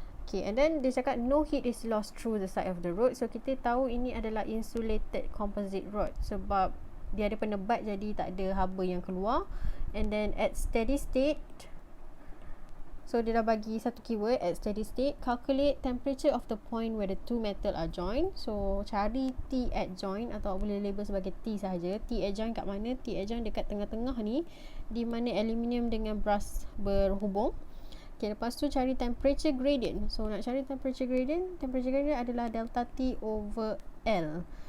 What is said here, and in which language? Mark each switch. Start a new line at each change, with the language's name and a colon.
English: Okay, and then
Malay: dia cakap
English: no heat is lost through the side of the rod.
Malay: So kita tahu ini adalah insulated composite rod sebab dia ada penebat, jadi tak ada haba yang keluar.
English: And then at steady state,
Malay: so dia dah bagi satu keyword,
English: at steady state, calculate temperature of the point where the two metal are joined.
Malay: So cari T at joint, atau boleh label sebagai T sahaja. T at joint kat mana? T at joint dekat tengah-tengah ni, di mana aluminium dengan brass berhubung. Okay, lepas tu cari temperature gradient. So nak cari temperature gradient adalah delta T over L.